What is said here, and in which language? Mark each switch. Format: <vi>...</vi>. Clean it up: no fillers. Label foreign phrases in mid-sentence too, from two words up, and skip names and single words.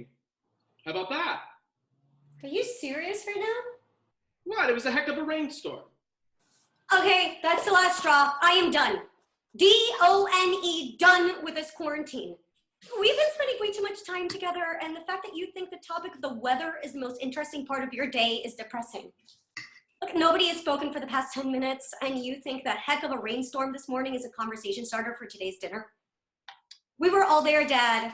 <en>How about that? Are you serious right now? What? It was a heck of a rainstorm. Okay, that's the last straw. I am done. D-O-N-E, done with this quarantine. We've been spending way too much time together, and the fact that you think the topic of the weather is the most interesting part of your day is depressing. Look, nobody has spoken for the past 10 minutes, and you think that heck of a rainstorm this morning is a conversation starter for today's dinner? We were all there, Dad.</en>